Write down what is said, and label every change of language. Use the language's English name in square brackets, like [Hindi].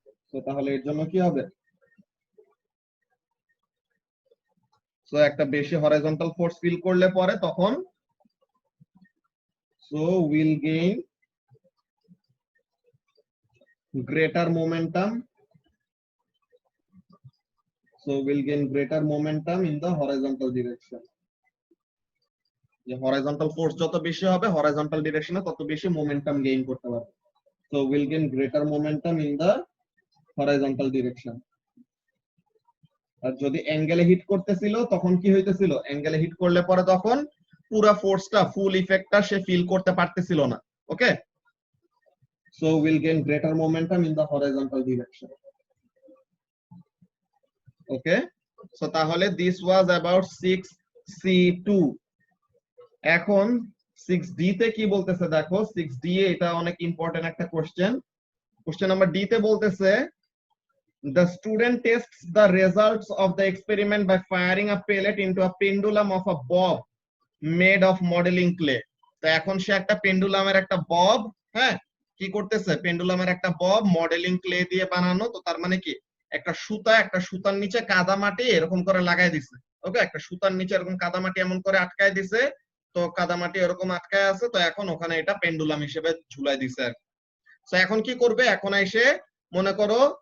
[Bangla] So তাহলে এর জন্য কি হবে, সো একটা বেশি হরাইজন্টাল ফোর্স ফিল করলে পরে তখন [English] So will gain greater momentum. So we'll gain greater momentum in the horizontal direction. [Bangla] যে হরাইজন্টাল ফোর্স যত বেশি হবে হরাইজন্টাল ডিরেকশনে তত বেশি মোমেন্টাম গেইন করতে পারবে। [English] So we'll gain greater momentum in the horizontal direction. [Bangla] আর যদি অ্যাঙ্গেলে হিট করতেছিল তখন কি হইতেছিল, অ্যাঙ্গেলে হিট করলে পরে তখন পুরো ফোর্সটা ফুল ইফেক্টটা সে ফিল করতে পারতেছিল না। [English] Okay, so we'll gain greater momentum in the horizontal direction. Okay, so [Bangla] তাহলে [English] this was about 6C2. [Bangla] এখন 6D তে কি বলতেছে দেখো, 6D এটা অনেক ইম্পর্টেন্ট একটা কোশ্চেন। কোশ্চেন নাম্বার ডি তে বলতেছে [English] the student tests the results of the experiment by firing a pellet into a pendulum of a bob made of modeling clay. [Bangla] তো এখন সে একটা পেন্ডুলামের একটা বব, হ্যাঁ, কি করতেছে, পেন্ডুলামের একটা বব মডেলিং ক্লে দিয়ে বানানো। তো তার মানে কি, একটা সুতার নিচে কাদা মাটি এরকম করে লাগাই দিছে। ওকে, একটা সুতার নিচে এরকম কাদা মাটি এমন করে আটকায় দিছে, তো কাদা মাটি এরকম আটকায় আছে, তো এখন ওখানে এটা পেন্ডুলাম হিসেবে ঝুলাই দিছে। তো এখন কি করবে, এখন এসে মনে করো